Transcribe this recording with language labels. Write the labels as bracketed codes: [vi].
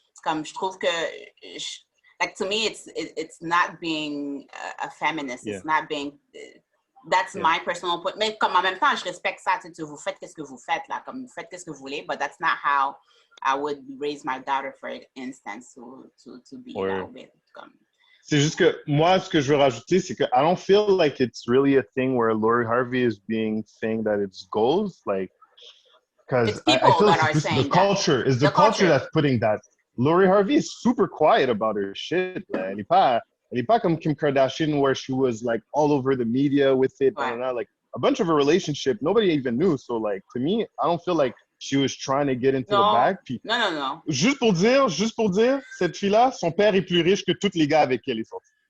[fr] Comme je trouve que, [en] like to me, it's not being a feminist. It's not being. That's my personal point. [fr] Mais comme en même temps, je respecte ça. Vous faites qu'est-ce que vous faites là, comme vous faites qu'est-ce que vous voulez. [en] But that's not how I would raise my daughter, for instance, to be that way. [fr] C'est juste que moi, ce que je veux rajouter, c'est que [en] I don't feel like it's really a thing where Lori Harvey is saying that it's goals, like, because I feel like it's the culture. It's the culture that's putting that. Lori Harvey is super quiet about her shit. [fr] Elle est pas comme [en] Kim Kardashian where she was like all over the media with it. Like a bunch of her relationship, nobody even knew. So, like, to me, I don't feel like she was trying to get into the bag. [fr] Puis, non. Juste pour dire, cette fille-là, son père est plus riche que tous les gars avec qui elle est sortie.